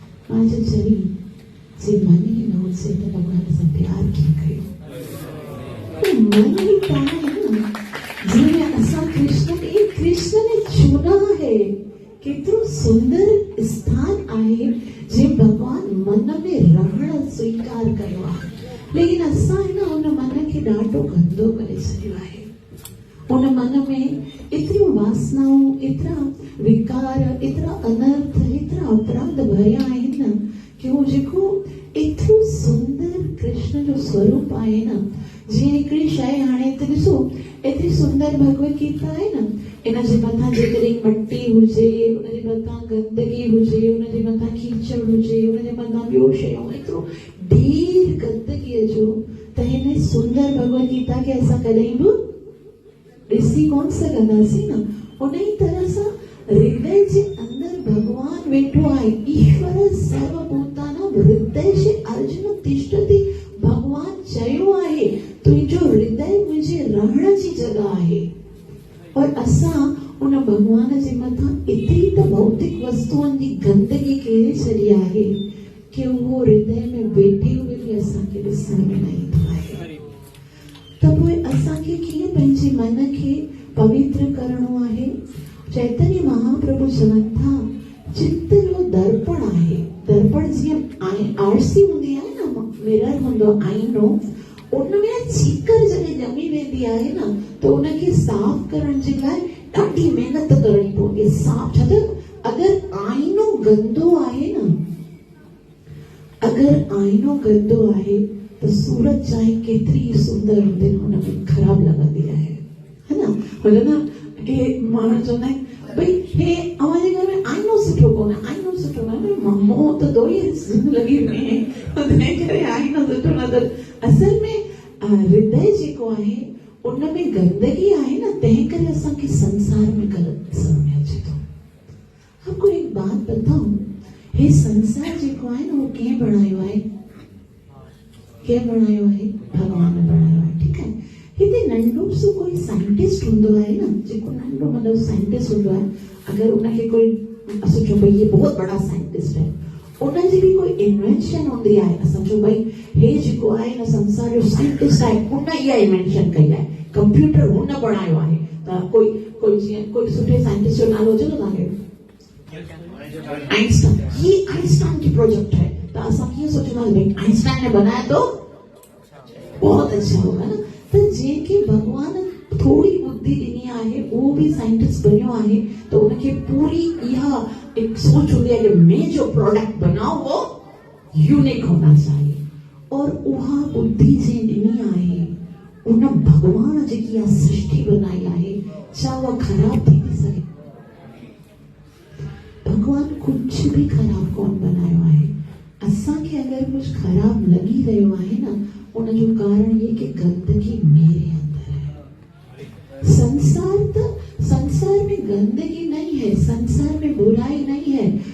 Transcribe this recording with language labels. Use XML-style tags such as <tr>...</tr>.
<sd>मां जो चई जे मन ई न हुजे त भॻवान सां प्यार कीअं कयूं? मन ही त आहे न जिन्हें असां कृष्ण ने चुना है। केतिरो सुंदर स्थान आहे जे भगवान मन में रहण स्वीकार कयो आहे, लेकिन असां न उन मन खे ॾाढो गंदो करे छॾियो आहे। उन मन में एतिरियूं वासनाऊं, एतिरा विकार, एतिरा अनर्थ, एतिरा अपराध भरिया आहिनि न कि उहो जेको एतिरो सुंदर कृष्ण जो स्वरूप आहे न, जीअं हिकिड़ी शइ हाणे त ॾिसो एतिरी सुंदर भगवत गीता आहे न, इन जे मथां जेकॾहिं मटी हुजे, उन जे मथां गंदगी हुजे, उन जे मथां कीचड़ हुजे, उन जे मथां ॿियो शयूं, एतिरो ढेर गंदगीअ जो, त हिन सुंदर भगवत गीता खे असां कॾहिं बि ॾिसी कोन सघंदासीं न। उन ई तरह सां हृदय जे अंदर भगवान वेठो आहे।</sd> <sa>ईश्वर सर्वभूतानां हृदयेषु अर्जुन तिष्ठति।</sa> <sd>भगवान चयो आहे तुंहिंजो हृदय मुंहिंजे रहण जी जॻह आहे। और असां उन भगवान जे मथां एतिरी त भौतिक वस्तुअनि जी गंदगी करे छॾी आहे कि उहो हृदय में वेठे हुए बि असांखे ॾिसण में न ईंदो आहे। त पोइ असांखे कीअं पंहिंजे मन खे पवित्र करणो आहे? चैतन्य महाप्रभु चवनि था चित्त जो दर्पण आहे। दर्पण जीअं आरसी हूंदी आहे न, मिरर हूंदो आईनो, उनमें चीकर जॾहिं ॼमी वेंदी आहे न त उनखे साफ़ करण जे लाइ ॾाढी महिनत करणी पवंदी आहे। साफ़ छा त अगरि आईनो गंदो आहे न, अगरि आईनो गंदो आहे त सूरत चाहे केतिरी सुंदर हुजे हुनमें ख़राब लॻंदी आहे, है न? भले न के माण्हू चवंदा आहिनि भई हे अव्हांजे घर में आईनो सुठो कोन्हे, आईनो सुठो न आहे, मुंहुं त धोई लॻी वञे, तंहिं करे आईनो सुठो नथो। असल में हृदय जेको आहे उनमें गंदगी आहे न, तंहिं करे असांखे संसार में ग़लति समझ में अचे थो।</sd> <hi>आपको एक बात बताऊं,</hi> <sd>हे संसार जेको आहे न उहो कंहिं बणायो आहे? कंहिं बणायो आहे? भगवान बणायो आहे। ठीकु आहे, हिते नंढो सो कोई साइंटिस्ट हूंदो आहे न, जेको नंढो मतिलबु साइंटिस्ट हूंदो आहे, अगरि उनखे कोई असां चऊं भई</sd> <hi>ये बहुत बड़ा साइंटिस्ट है,</hi> <sd>उनजी बि कोई इन्वेंशन हूंदी आहे। असां चऊं भई हे जेको आहे न संसार जो साइंटिस्ट आहे, उन इहा इन्वेंशन कई आहे, कंप्यूटर हुन बणायो आहे। त कोई जीअं कोई सुठे साइंटिस्ट जो नालो चयो तव्हांखे? आइंस्टाइन।</sd> <hi>ये आइंस्टाइन की प्रोजेक्ट है, तो</hi> <sd>असां कीअं सोचंदासीं</sd> <hi>भई आइंस्टाइन ने बनाया तो बहुत अच्छा होगा न।</hi> <sd>त जंहिंखे भगवान थोड़ी बुद्धि ॾिनी आहे, उहो बि साइंटिस्ट बनियो आहे, त उनखे पूरी इहा एक सोच</sd> <hi>होती है कि मैं जो प्रोडक्ट बनाऊं वो यूनिक होना चाहिए।</hi> <sd>और उहा बुद्धि जे ॾिनी आहे, उन भगवान जेकी इहा सृष्टि बनाई आहे, छा उहा ख़राब थी थी सघे? भगवान कुछ भी खराब कोन बनायो आहे। असांखे अगरि कुछ खराब लॻी रहियो आहे न, उन जो कारण ये कि</sd> <hi>गंदगी मेरे अंदर है। संसार में गंदगी नहीं है, संसार में बुराई नहीं है।</hi>